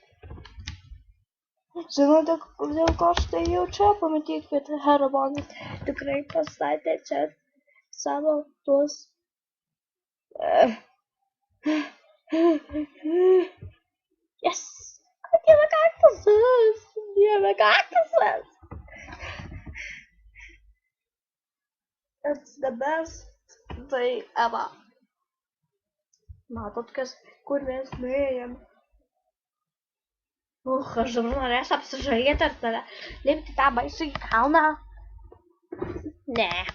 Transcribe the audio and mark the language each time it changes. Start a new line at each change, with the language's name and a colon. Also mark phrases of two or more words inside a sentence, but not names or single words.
Lithuanian: Žinote, dėl ko štai jau čia? Pamatykit, Herobonas tikrai pastatė čia savo tuos...
English: Yes!
Lithuanian: Dieve kaktusas! Dieve kaktusas!
English: It's the best day ever.
Lithuanian: Matot, kur mes nuėjom. Aš dabar norėsiu apsižaidyti ir tada lipti tą baisų į kalną. Ne.